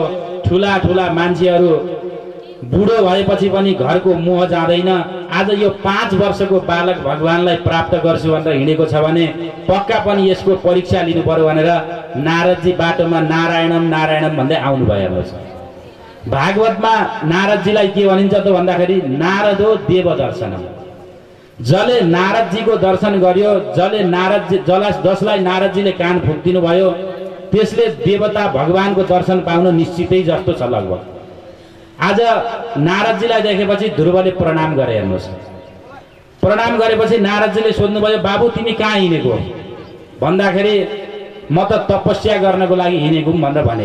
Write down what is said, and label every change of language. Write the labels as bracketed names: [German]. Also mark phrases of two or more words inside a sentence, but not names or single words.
[Nepali] ठुला ठुला मान्छेहरू बुढो भएपछि पनि घरको मोह जाँदैन। आज यो 5 वर्षको बालक भगवानलाई प्राप्त गर्छु भनेर हिँडेको छ भने पक्का पनि यसको परीक्षा लिनु पर्यो भनेर नारदजी बाटोमा नारायणम नारायणम भन्दै आउनुभयो। हेर्नुहोस्, भागवतमा नारदजीलाई के भनिन्छ त भन्दाखेरि [Sanskrit] नारदो देव दर्शनम। [Nepali] जसले नारदजीको दर्शन गर्यो, जसलाई नारदजीले कान फुक्दिनु भयो, त्यसले देवता भगवानको दर्शन पाउन निश्चितै जस्तो छ लगभग। आज नारदजीलाई देखेपछि ध्रुवले प्रणाम गरे। हेर्नुहोस्, प्रणाम गरेपछि नारदजीले सोध्नुभयो, बाबु तिमी कहाँ हिँडेको भन्दाखेरि म त तपस्या गर्नको लागि हिँडेको भनेर भने।